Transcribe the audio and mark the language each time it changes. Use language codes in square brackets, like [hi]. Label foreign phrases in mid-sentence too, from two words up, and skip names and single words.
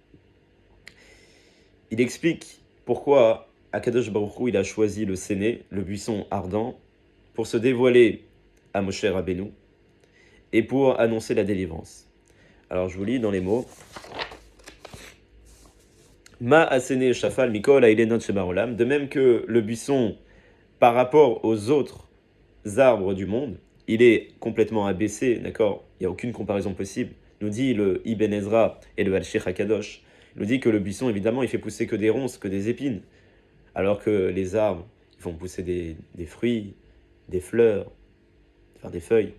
[fr] Il explique pourquoi [he] הקדוש ברוך הוא, [fr] il a choisi le séné, le buisson ardent, pour se dévoiler à Moshe Rabbeinu et pour annoncer la délivrance. Alors je vous lis dans les mots. [he] מה הסנה שפל מכל האילנות שבעולם. [fr] De même que le buisson, par rapport aux autres arbres du monde, il est complètement abaissé, d'accord? Il n'y a aucune comparaison possible. Nous dit le Ibn Ezra et le Al-Sheikh HaKadosh. Il nous dit que le buisson, évidemment, il fait pousser que des ronces, que des épines. Alors que les arbres, ils font pousser des fruits, des fleurs, enfin des feuilles.